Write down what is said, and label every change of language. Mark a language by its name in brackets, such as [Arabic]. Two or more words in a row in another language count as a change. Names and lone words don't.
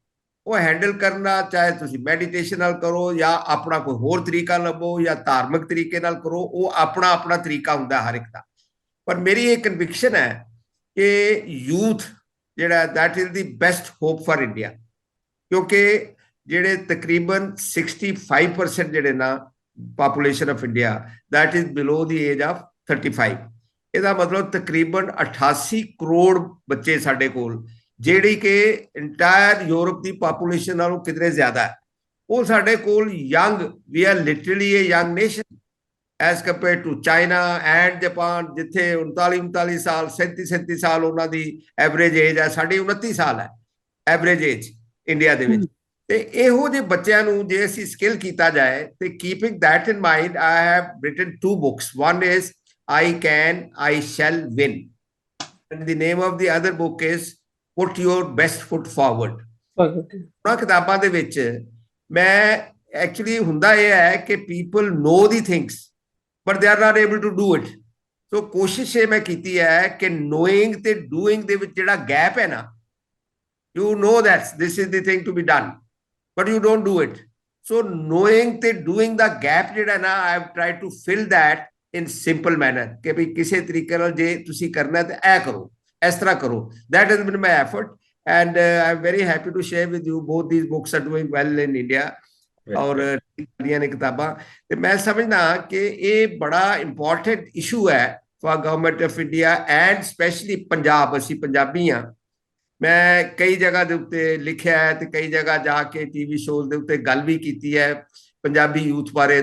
[Punjabi] ਉਹ ਹੈਂਡਲ ਕਰਨਾ ਚਾਹੇ ਤੁਸੀਂ ਮੈਡੀਟੇਸ਼ਨ ਨਾਲ ਕਰੋ ਜਾਂ ਆਪਣਾ ਕੋਈ ਹੋਰ ਤਰੀਕਾ ਲੱਭੋ ਜਾਂ ਧਾਰਮਿਕ ਤਰੀਕੇ ਨਾਲ ਕਰੋ, ਉਹ ਆਪਣਾ ਆਪਣਾ ਤਰੀਕਾ ਹੁੰਦਾ ਹਰ ਇੱਕ ਦਾ। ਪਰ ਮੇਰੀ ਇਹ ਕਨਵਿਕਸ਼ਨ ਹੈ ਕਿ ਯੂਥ ਜਿਹੜਾ [English] that is the best hope for India, [Punjabi] ਕਿਉਂਕਿ ਜਿਹੜੇ ਤਕਰੀਬਨ 65% ਜਿਹੜੇ ਨਾ [English] population of India that is below the age of 35। [Punjabi] ਇਹਦਾ ਮਤਲਬ ਤਕਰੀਬਨ 88 ਕਰੋੜ ਬੱਚੇ ਸਾਡੇ ਕੋਲ, ਜਿਹੜੀ ਕਿ ਇੰਟਾਇਰ ਯੂਰਪ ਦੀ ਪਾਪੂਲੇਸ਼ਨ ਨਾਲੋਂ ਕਿਧਰੇ ਜ਼ਿਆਦਾ ਹੈ। ਉਹ ਸਾਡੇ ਕੋਲ [English] young, we are literally a young nation as compare to China and Japan, [Punjabi] ਜਿੱਥੇ 39 ਸਾਲ 37 ਸਾਲ ਉਹਨਾਂ ਦੀ [English] average age [Punjabi] ਹੈ, ਸਾਡੀ 29 ਸਾਲ ਹੈ [English] average age [Punjabi] ਇੰਡੀਆ ਦੇ ਵਿੱਚ। ਤੇ ਇਹੋ ਜਿਹੇ ਬੱਚਿਆਂ ਨੂੰ ਜੇ ਅਸੀਂ ਸਕਿੱਲ ਕੀਤਾ ਜਾਏ, ਤੇ [English] keeping that in mind I have written 2 books. One is I Can, I Shall Win, and the name of the other book is Put Your Best Foot Forward। [Punjabi] ਉਹਨਾਂ ਕਿਤਾਬਾਂ ਦੇ ਵਿੱਚ ਮੈਂ ਐਕਚੁਅਲੀ ਹੁੰਦਾ ਇਹ ਹੈ ਕਿ [English] people know the things but they are not able to do it. [Punjabi] ਸੋ ਕੋਸ਼ਿਸ਼ ਇਹ ਮੈਂ ਕੀਤੀ ਹੈ ਕਿ ਨੋਇੰਗ ਤੇ ਡੂਇੰਗ ਦੇ ਵਿੱਚ ਜਿਹੜਾ ਗੈਪ ਹੈ ਨਾ, [English] you know that this is the thing to be done but you don't do it। [Punjabi] so knowing ਤੇ doing ਦਾ gap ਜਿਹੜਾ ਨਾ, [English] I have tried to fill that in simple manner [Punjabi] ਕਿ ਵੀ ਕਿਸੇ ਤਰੀਕੇ ਨਾਲ ਜੇ ਤੁਸੀਂ ਕਰਨਾ ਤੇ ਇਹ ਕਰੋ, ਇਸ ਤਰ੍ਹਾਂ ਕਰੋ। [English] that has been my effort and I am very happy to share with you both these books are doing well in India। [Punjabi] ਔਰ ਦੀਆਂ ਨੇ ਕਿਤਾਬਾਂ, ਤੇ ਮੈਂ ਸਮਝਦਾ ਕਿ ਇਹ ਬੜਾ [English] important issue [Punjabi] ਹੈ [English] for Government of India and specially Punjab. [Punjabi] ਅਸੀਂ ਪੰਜਾਬੀ ਹਾਂ। ਮੈਂ ਕਈ ਜਗ੍ਹਾ ਦੇ ਉੱਤੇ ਲਿਖਿਆ ਹੈ ਤੇ ਕਈ ਜਗ੍ਹਾ ਜਾ ਕੇ [English] TV shows [Punjabi] ਦੇ ਉੱਤੇ ਗੱਲ ਵੀ ਕੀਤੀ ਹੈ ਪੰਜਾਬੀ ਯੂਥ ਬਾਰੇ।